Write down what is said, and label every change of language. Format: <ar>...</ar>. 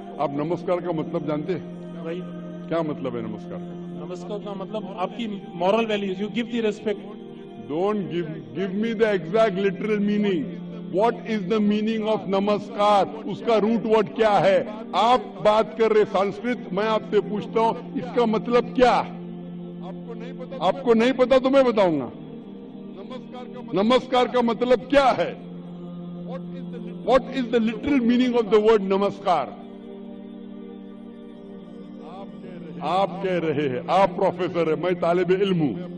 <ur>آپ نمسکار کا مطلب جانتے ہیں کیا مطلب ہے نمسکار کا؟ نمسکار کا مطلب آپ کی moral values</ur> <en>You give the respect. Don't give me the exact literal meaning. What is the meaning of namaskar.</en> <ur>اس کا روٹ ورڈ کیا ہے؟ آپ بات کر رہے سنسکرت میں آپ سے پوچھتا ہوں اس کا مطلب کیا؟ آپ کو نہیں پتا تو میں بتاؤں گا. نمسکار کا مطلب کیا ہے؟</ur> <en>What is the literal meaning of the word namaskar?</en> <ur>آپ کہہ رہے ہیں آپ پروفیسر ہے میں طالب علم ہوں.</ur>